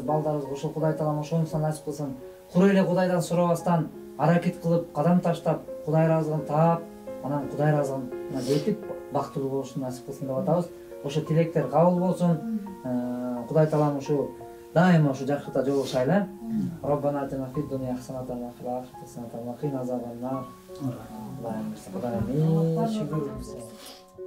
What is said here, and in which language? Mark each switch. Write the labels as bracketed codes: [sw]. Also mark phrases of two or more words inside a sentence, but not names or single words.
[ky] Балдарыбызга ошол Кудай таалам ошонусун насип кылсын. Кура эле Кудайдан сурабастан аракет кылып, кадам таштап, Кудай ыраазылыгын таап, анан Кудай ыраазылыгына жетип, бактылуу болушун насип кылсын деп атабыз. Ошо тилектер кабыл болсун. Кудай таалам ушу дайыма ушу жакшылыкта жолугушайлы. [ar] ربنا آتنا في الدنيا حسنة وفي الآخرة حسنة وقنا عذاب النار. [ky] Кудайым, шүгүр.